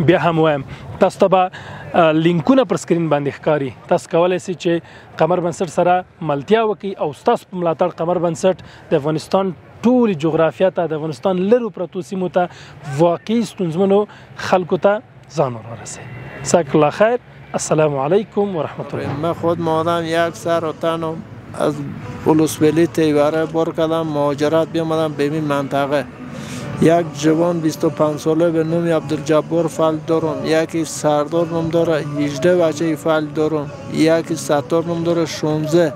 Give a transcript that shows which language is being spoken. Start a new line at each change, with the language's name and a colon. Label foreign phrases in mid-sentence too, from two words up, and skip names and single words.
Pashto: بیا هم وایم تاسو ته به لینکونه پر سکرین باندې ښکاري، تاسو کولی سئ چې قمر بنسټ سره ملتیا وکړئ او ستاسو په ملاتړ قمر بنسټ د افغانستان ټولې جغرافیه ته، د افغانستان لرو پرتو سیمو ته، واقعي ستونزمنو خلکو ته ځان ورسوي.
Arabic: جزاک الله خیر. السلام علیکم و رحمت الله.
Persian: من خود مادم یک سر و تنم از بلوسبلی تیواره بار کردم، مهاجرت بیامدم به این منطقه. یک جوان 25 ساله به نام عبدالجبار فعال دارم، یکی سردار نام داره 18 بچه فعال دارم، یکی ستار نام داره 16.